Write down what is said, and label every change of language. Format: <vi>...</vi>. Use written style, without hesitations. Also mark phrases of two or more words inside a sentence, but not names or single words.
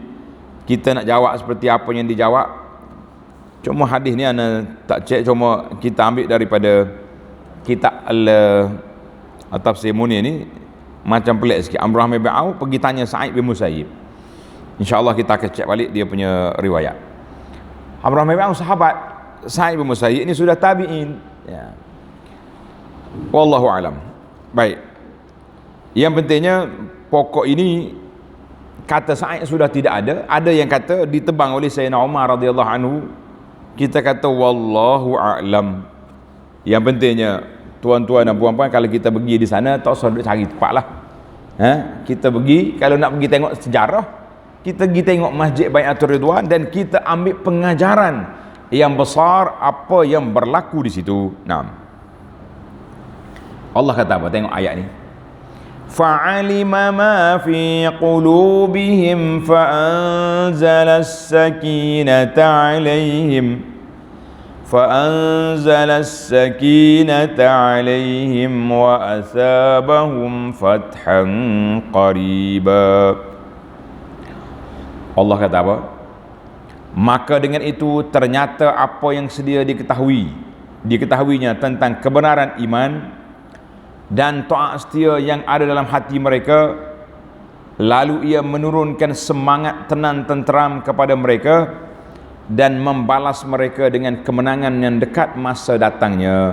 <ms>Kita nak jawab seperti apa yang dijawab, cuma hadis ni ana tak cek, cuma kita ambil daripada kitab Tafsir Munir ni, macam pelik sikit. Abdurrahman bin Auf pergi tanya Sa'id bin Musayyib. InsyaAllah kita akan cek balik dia punya riwayat. Abdurrahman bin Auf sahabat, Sa'id bin Musayyib ini sudah tabi'in ya.</ms> <ar>والله أعلم.</ar> <ms>Baik. Yang pentingnya pokok ini kata Sa'id sudah tidak ada. Ada yang kata ditebang oleh Sayyidina Umar</ms> <ar>رضي الله عنه.</ar> <ms>Kita kata</ms> <ar>والله أعلم.</ar> <ms>Yang pentingnya tuan-tuan dan puan-puan, kalau kita pergi di sana tak usah cari tempat lah. Kita pergi, kalau nak pergi tengok sejarah, kita pergi tengok Masjid Bai'atul Ridwan dan kita ambil pengajaran yang besar apa yang berlaku di situ. Naam. Allah kata apa? Tengok ayat ni.</ms> <ar>فعلم ما في قلوبهم فأنزل السكينة عليهم فأنزل السكينة عليهم وأثابهم فتحا قريبا.</ar> <ms>Allah kata apa? Maka dengan itu ternyata apa yang sedia diketahuinya tentang kebenaran iman dan taat setia yang ada dalam hati mereka, lalu ia menurunkan semangat tenang tenteram kepada mereka dan membalas mereka dengan kemenangan yang dekat masa datangnya.</ms>